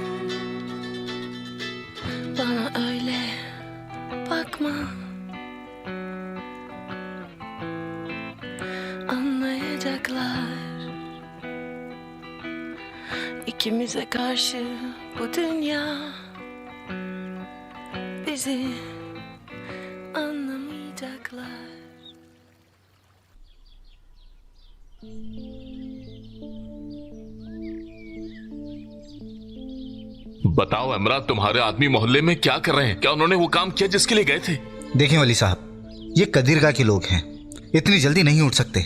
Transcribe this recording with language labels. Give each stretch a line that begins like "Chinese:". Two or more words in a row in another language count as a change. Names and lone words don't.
Turkish: Bana öyle bakma, anlayacaklar. İkimize karşı bu dünya bizi anlamayacaklar.
Hindi: बताओ इमरान, तुम्हारे आदमी मोहल्ले में क्या कर रहे हैं? क्या उन्होंने वो काम किया जिसके लिए गए थे? देखें वली साहब, ये कदीरगाह के लोग हैं, इतनी जल्दी नहीं उठ सकते।